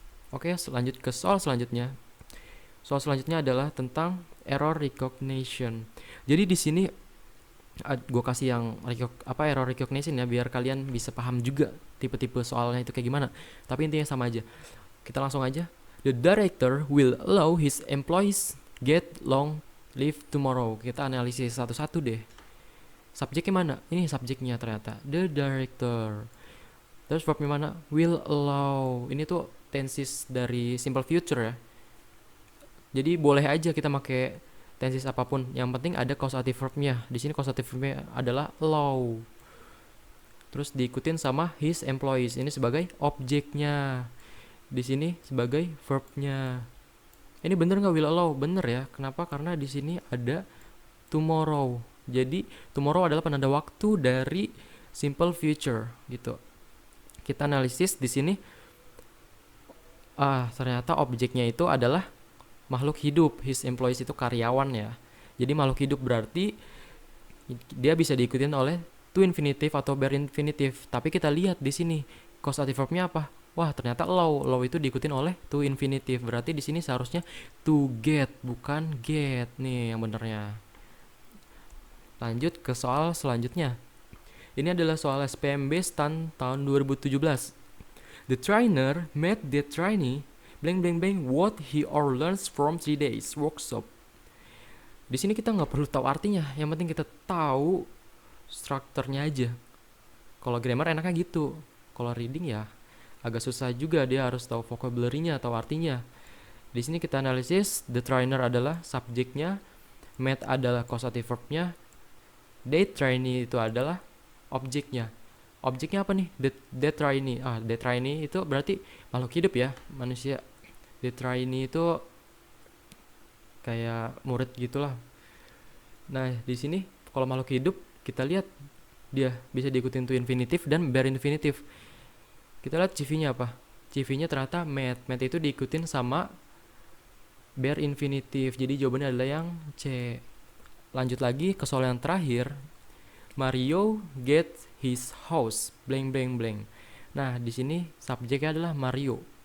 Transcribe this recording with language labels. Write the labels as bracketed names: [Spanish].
[Indonesian] Oke, lanjut ke soal selanjutnya. Soal selanjutnya adalah tentang error recognition. Jadi di sini gue kasih yang error recognition ya, biar kalian bisa paham juga tipe-tipe soalnya itu kayak gimana. Tapi intinya sama aja. Kita langsung aja. [English] The director will allow his employees get long leave tomorrow. [Indonesian] Kita analisis satu-satu deh. Subjeknya mana? Ini subjeknya ternyata. The director. Terus verbnya mana? Will allow. Ini tuh tenses dari simple future ya. Jadi boleh aja kita pakai tenses apapun. Yang penting ada causative verbnya. Di sini causative verbnya adalah allow. Terus diikutin sama his employees. Ini sebagai objeknya. Di sini sebagai verbnya. Ini bener nggak will allow? Bener ya. Kenapa? Karena di sini ada tomorrow. Jadi tomorrow adalah penanda waktu dari simple future gitu. Kita analisis di sini. Ternyata objeknya itu adalah makhluk hidup. His employees itu karyawan ya. Jadi makhluk hidup berarti dia bisa diikutin oleh to infinitive atau bare infinitive. Tapi kita lihat di sini causative verbnya apa? Wah, ternyata allow. Allow itu diikutin oleh to infinitive. Berarti di sini seharusnya to get, bukan get. Nih yang benernya. Lanjut ke soal selanjutnya. Ini adalah soal SPMB STAN tahun 2017. [English] The trainer made the trainee blank blank blank what he or learns from 3 days workshop. [Indonesian] Di sini kita nggak perlu tahu artinya, yang penting kita tahu strukturnya aja. Kalau grammar enaknya gitu. Kalau reading ya agak susah juga, dia harus tahu vocabulary-nya atau artinya. Di sini kita analisis, the trainer adalah subjeknya, made adalah causative verbnya, the trainee itu adalah objeknya. Objeknya apa nih? The trainee. The trainee itu berarti makhluk hidup ya, manusia. The trainee itu kayak murid gitulah. Nah, di sini kalau makhluk hidup kita lihat dia bisa diikutin to infinitive dan bare infinitive. Kita lihat CV-nya apa? CV-nya ternyata made. Made itu diikutin sama bare infinitive. Jadi jawabannya adalah yang C. Lanjut lagi ke soal yang terakhir. [English] Mario get his house blank blank blank. [Indonesian] Nah, di sini subjeknya adalah Mario.